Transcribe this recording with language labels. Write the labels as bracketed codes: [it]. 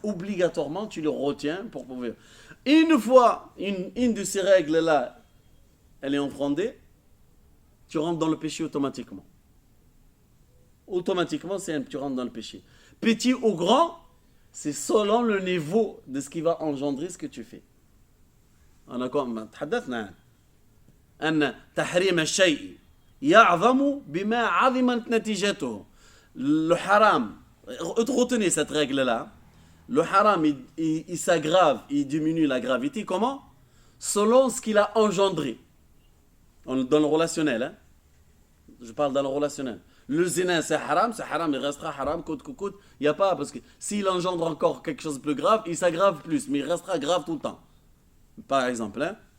[fr] Obligatoirement, tu le retiens pour pouvoir. Une fois, une de ces règles-là, elle est enfreindée, tu rentres dans le péché automatiquement. Automatiquement, tu rentres dans le péché. Petit ou grand, c'est selon le niveau de ce qui va engendrer ce que tu fais. On a comme [ar] تحدثنا أن تحريم الشيء يعظم بما عظمت نتيجته. [fr] Le haram, retenez cette règle-là. Le haram, il s'aggrave, il diminue la gravité. Comment? Selon ce qu'il a engendré. Dans le relationnel. Hein? Je parle dans le relationnel. Le zina, c'est haram, il restera haram, coûte que coûte. Il n'y a pas, parce que s'il engendre encore quelque chose de plus grave, il s'aggrave plus, mais il restera grave tout le temps. Par exemple, hein?